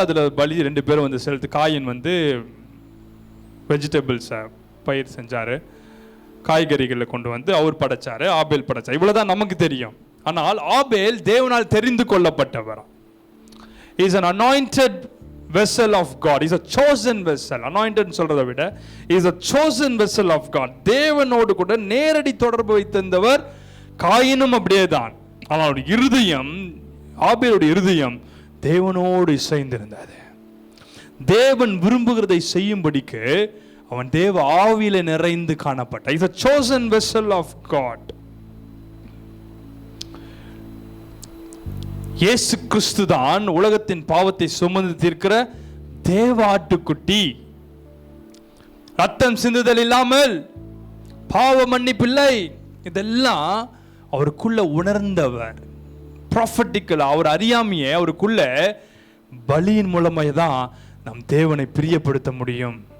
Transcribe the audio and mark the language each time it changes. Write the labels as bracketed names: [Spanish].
[Tamil] அதில் பலி 2 பேரும் வந்து செலுத்து. காயின் வந்து வெஜிடபிள்ஸை பயிர் செஞ்சார், காய்கறிகளை கொண்டு வந்து அவர் படைச்சார், ஆபேல் படைச்சார். இவ்வளோதான் நமக்கு தெரியும். ஆனால் ஆபேல் தேவனால் தெரிந்து கொள்ளப்பட்டவர். [English] Is an anointed vessel of God. Is a chosen vessel. Anointed [Tamil] சொல்றதை விட [English] is a chosen vessel of God. [Tamil] தேவனோடு கூட நேரடி தொடர்பு வைத்திருந்தவர். காயினும் அப்படியே தான். ஆனால் இருதயம், ஆபேலுடைய இருதயம் தேவனோடு இசைந்திருந்தது. தேவன் விரும்புகிறதை செய்யும்படிக்கு அவன் தேவ ஆவியில நிறைந்து காணப்பட்டான். [English] Is a chosen vessel of God. [Tamil] இயேசு கிறிஸ்து தான் உலகத்தின் பாவத்தை சுமந்து தீர்க்கிற தேவ ஆட்டுக்குட்டி. ரத்தம் சிந்துதல் இல்லாமல் பாவ மன்னிப்பில்லை. இதெல்லாம் அவருக்குள்ள உணர்ந்தவர். ப்ராஃபட்டிக்கல் அவர் அறியாமையே அவருக்குள்ள பலியின் மூலமாக தான் நம் தேவனை பிரியப்படுத்த முடியும்.